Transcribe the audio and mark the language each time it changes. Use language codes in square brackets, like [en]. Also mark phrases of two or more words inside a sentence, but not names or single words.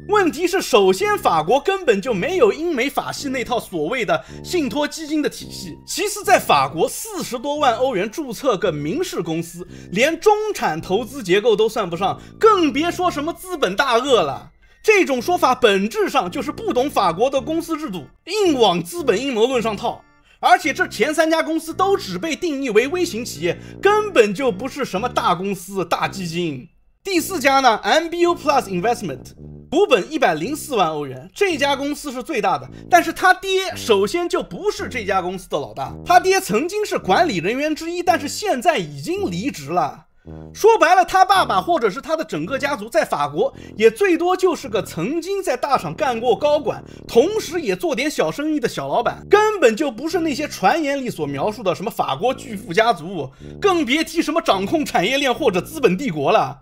[zh] 問題是，首先法國根本就沒有英美法系那套所謂的信託基金的體系，其次在法國40多萬歐元註冊個民事公司，連中產投資結構都算不上，更別說什麼資本大鱷了。這種說法本質上就是不懂法國的公司制度，硬往資本陰謀論上套。而且這前3家公司都只被定義為微型企業，根本就不是什麼大公司、大基金。第4家呢 MBO Plus Investment 股本104萬歐元，這家公司是最大的，但是他爹首先就不是這家公司的老大，他爹曾經是管理人員之一，但是現在已經離職了。說白了，他爸爸或者是他的整個家族在法國也最多就是個曾經在大廠幹過高管，同時也做點小生意的小老闆，根本就不是那些傳言裡所描述的什麼法國巨富家族，更別提什麼掌控產業鏈或者資本帝國了。